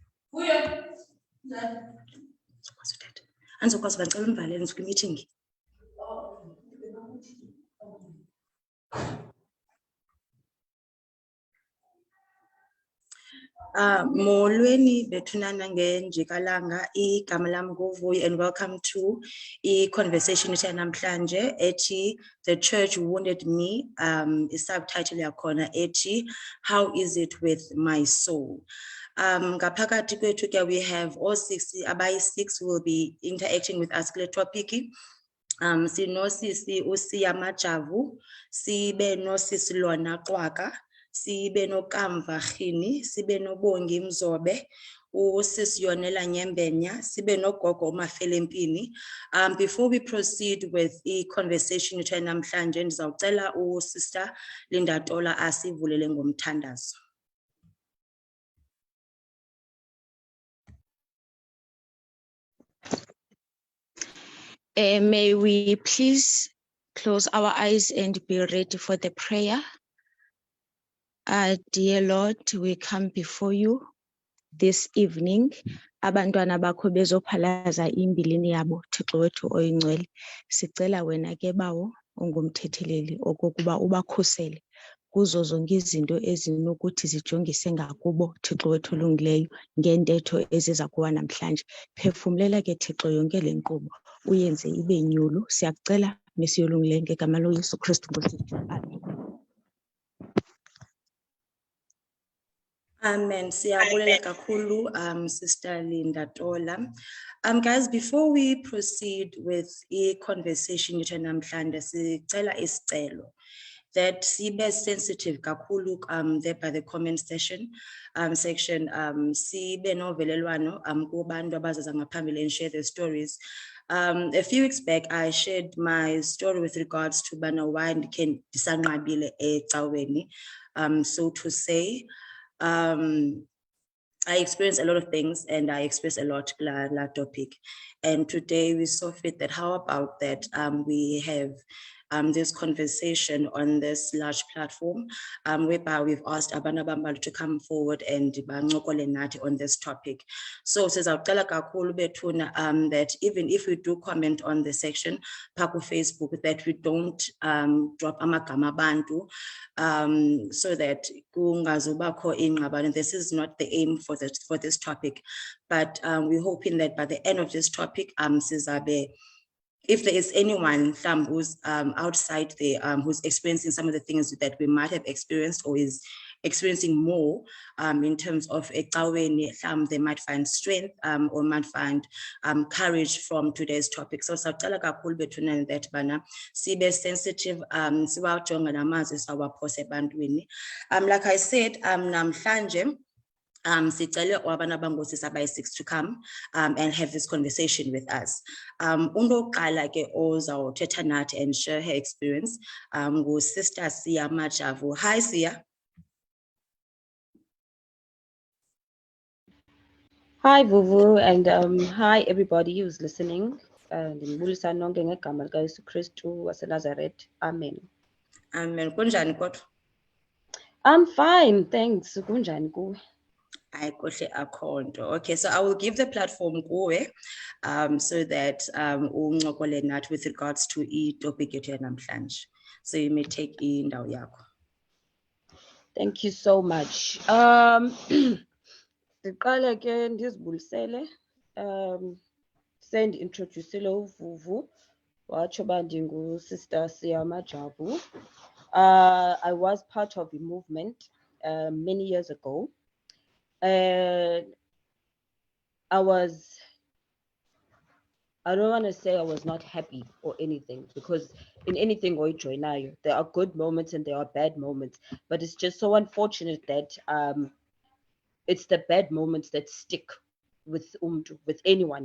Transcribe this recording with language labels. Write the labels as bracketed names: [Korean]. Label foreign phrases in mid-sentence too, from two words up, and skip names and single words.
[Xhosa] Molweni bethunana ngenjikalanga igama lam nguVuyi [English] and welcome to conversation [Xhosa] namhlanje ethi The Church Wounded Me. Subtitle yakhona ethi [English] How is it with my soul? [Xhosa] Ngaphakathi kwethu ke [English] we have all six will be interacting with us kule topic. [Xhosa] Sinosisi uSiya Majavu, sibe nosisi Lona Qwaka, sibe noKamva Khini, sibe noBongi Mzobe, uSisi Yonela Nyembenya, sibe noGogo Mafelempini. [English] Before we proceed with the conversation [Xhosa] namhlanje ndizawucela uSister Linda Tola asivulele ngomthandazo. [English] May we please close our eyes and be ready for the prayer. Dear Lord, we come before you this evening. [Xhosa] Abantwana bakho bezophalaza imbilini yabo, Thixo wethu oyingcwele. Sicela wena ke bawo ongumthetheleli okokuba ubakhusele kuzo zonke izinto ezinokuthi zijongise ngakubo, Thixo wethu olungileyo, ngentetho eziza kuwa namhlanje. Phefumlela ke Thixo yonke le nkqubo uyenze ibe nyulu. Siyakucela mesiyolungileyo ngegama loYesu Kristu Nkosi yethu. Amen. Amen. Siyabulela kakhulu, Sister Linda Tola. [English] Guys, before we proceed with a conversation [Xhosa] namhlanje, sicela isicelo [English] that sibe sensitive kakhulu there by the comment section section, [Xhosa] sibe novelelwano kubantu abazaza ngaphambili [English] and share their stories. A few weeks back, I shared my story with regards to bana why [Xhosa] ndikhe ndisanqabile ecaweni, [English] so to say. I experienced a lot of things and I expressed a lot la topic. And today we saw fit that how about that we have this conversation on this large platform whereby we've asked Abana Bambal to come forward and [Xhosa] banqokole nathi [English] on this topic. So [Xhosa] sizawucela kakhulu bethuna [English] that even if we do comment on the section Paku Facebook, that we don't drop [Xhosa] amagama abantu [English] so that [Xhosa] kungazubakho ingxabano. [English] This is not the aim for this topic, but we're hoping that by the end of this topic sizabe, if there is anyone who's outside there who's experiencing some of the things that we might have experienced or is experiencing more in terms of they might find strength or might find courage from today's topic. [Xhosa] So sacala kakhulu bethuna that bana sibe sensitive siwajonga namazwi sawaphose ebantwini. [English] Like I said, [Xhosa] namhlanje sicele wabana bangosisi abayi-6 [English] to come and have this conversation with us. [Xhosa] Undoqala ke ozawuthetha nathi [English] and share her experience [Xhosa] nguSister Siya Majavu. Hi Siya. [English] Hi Vuvu, and hi everybody who's listening. [Xhosa] Ndibulisa nonke ngegama likaYesu Kristu waseNazaretha. Amen. Amen. Kunjani kodwa? [English] I'm fine, thanks. [Xhosa] Kunjani kuwe? [English] Okay, so I will give the platform kuwe so that [Xhosa] unqokole nathi [English] with regards to topic [Xhosa] yethu namhlanje. [English] So you may take [Xhosa] indawo yakho. [English] Thank you so much. [Xhosa] Ndiqale ke ndizibulisele sendintroducele uVuvu watsho uba ndinguSister Siya Majavu. [English] I was part of a movement many years ago. I don't want to say I was not happy or anything, because in anything we join now, there are good moments and there are bad moments, but it's just so unfortunate that it's the bad moments that stick with anyone.